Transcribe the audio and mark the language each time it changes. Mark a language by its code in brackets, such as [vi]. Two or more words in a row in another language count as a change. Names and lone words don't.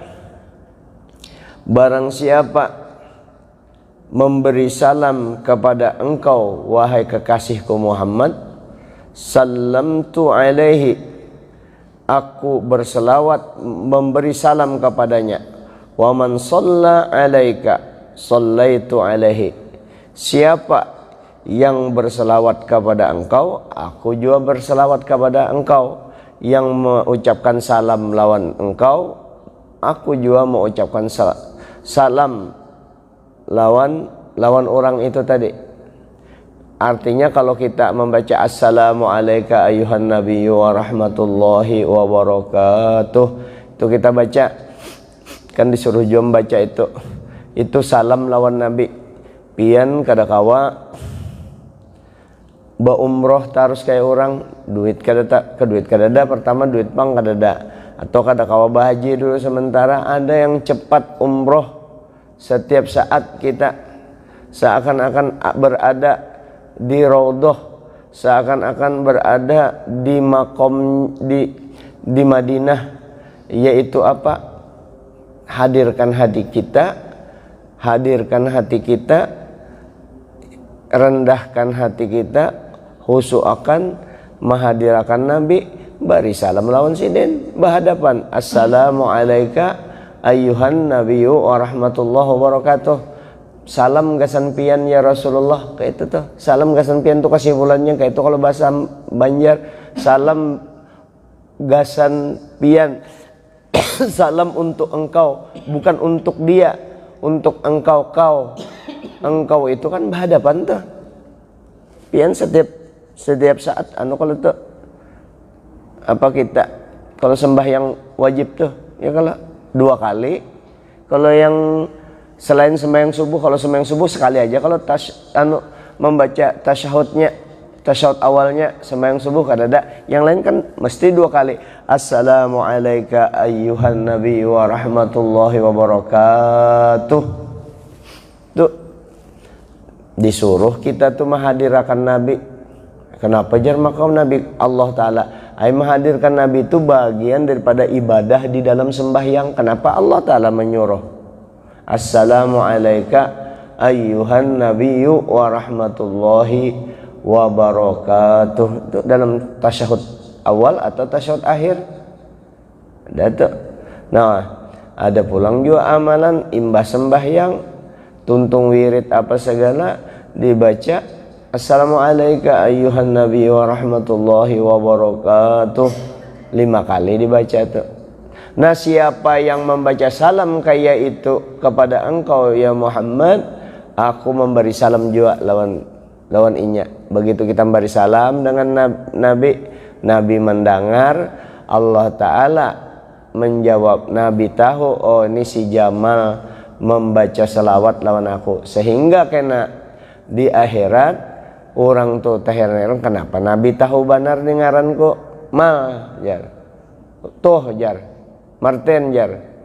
[id] barang siapa memberi salam kepada engkau wahai kekasihku Muhammad, [ar] سلمت عليه, [id] aku berselawat memberi salam kepadanya, [ar] ومن صلى عليك صليت عليه, [id] siapa yang berselawat kepada engkau, aku juga berselawat kepada engkau. [bjn] Yang mengucapkan salam lawan engkau, aku juga mengucapkan salam lawan orang itu tadi. [id] Artinya kalau kita membaca [ar] السلام عليك أيها النبي ورحمة الله وبركاته, [bjn] itu kita baca, kan disuruh juga membaca itu salam lawan nabi. Pian kada kawa ba umroh tarus kayak orang, duit kadada pertama duit pang kadada, atau kada kawa bahaji dulu sementara. [id] Ada yang cepat umroh setiap saat, kita seakan-akan berada di raudhah, seakan-akan berada di makom di Madinah, yaitu apa? Hadirkan hati kita, rendahkan hati kita, khusyuk akan menghadirakan Nabi, beri salam lawan sidin, berhadapan [ar] السلام عليك أيها النبي ورحمة الله وبركاته. [bjn] Salam gasan pian ya Rasulullah, kayak itu tuh. Salam gasan pian tuh kesimpulannya kayak itu kalau bahasa Banjar. Salam gasan pian. [id] Salam untuk engkau, bukan untuk dia, untuk engkau kau. [bjn] Engkau itu kan berhadapan tuh. Pian setiap saat kalau tuh apa kita kalau sembahyang wajib tuh ya kalau 2 kali. [id] Kalau yang selain sembahyang subuh, kalau sembahyang subuh sekali aja. [bjn] Kalau membaca tasyahud awalnya sembahyang subuh kadada. [id] Yang lain kan mesti 2 kali. [ar] السلام عليكم أيها النبي ورحمة الله وبركاته. [bjn] Tuh disuruh kita tuh menghadirkan nabi. Kenapa jar makam nabi? [id] Allah Ta'ala menghadirkan nabi itu bagian daripada ibadah di dalam sembahyang. Kenapa Allah Ta'ala menyuruh [ar] السلام عليكم أيها النبي ورحمة الله وبركاته. [bjn] Itu dalam tasyahud awal atau tasyahud akhir ada tuh. Nah ada pulang juga amalan imbas sembahyang, tuntung wirid apa segala dibaca [ar] السلام عليكم أيها النبي ورحمة الله وبركاته [bjn] 5 kali dibaca tuh. Nah siapa yang membaca salam kayak itu kepada engkau ya Muhammad, aku memberi salam juga lawan inya. Begitu kita memberi salam dengan Nabi mendengar, Allah Ta'ala menjawab, Nabi tahu oh ini si Jamal membaca selawat lawan aku, sehingga kena di akhirat orang tuh heran kenapa Nabi tahu benar dengaranku mal jar tuh jar Martin jar